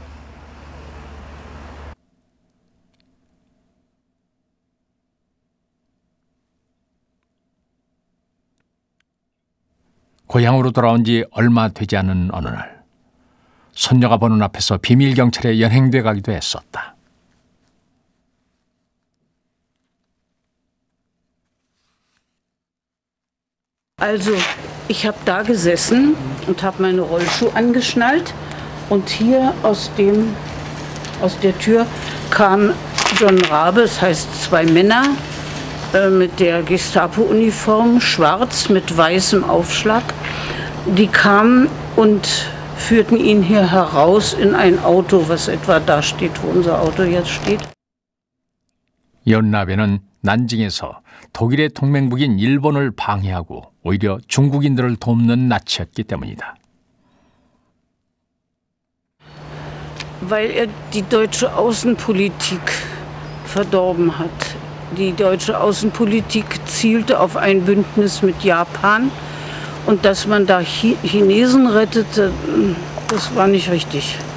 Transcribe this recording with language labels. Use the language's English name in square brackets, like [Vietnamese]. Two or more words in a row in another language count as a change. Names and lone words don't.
[Korean] 고향으로 돌아온 지 얼마 되지 않은 어느 날 손녀가 보는 앞에서 비밀 경찰에 연행돼 가기도 했었다. [German] Also, ich habe da gesessen und habe meine Rollschuhe angeschnallt und hier aus der Tür kam John Rabe, das heißt 2 Männer mit der Gestapo-Uniform, schwarz mit weißem Aufschlag. Die kamen und führten ihn hier heraus in ein Auto, was etwa da steht, wo unser Auto jetzt steht. [Korean] 연라베는 난징에서 독일의 동맹국인 일본을 방해하고 오히려 중국인들을 돕는 나치였기 때문이다. [German] Weil die deutsche Außenpolitik verdorben hat. Die deutsche Außenpolitik zielte auf ein Bündnis mit Japan und dass man da Chinesen rettete, das war nicht richtig.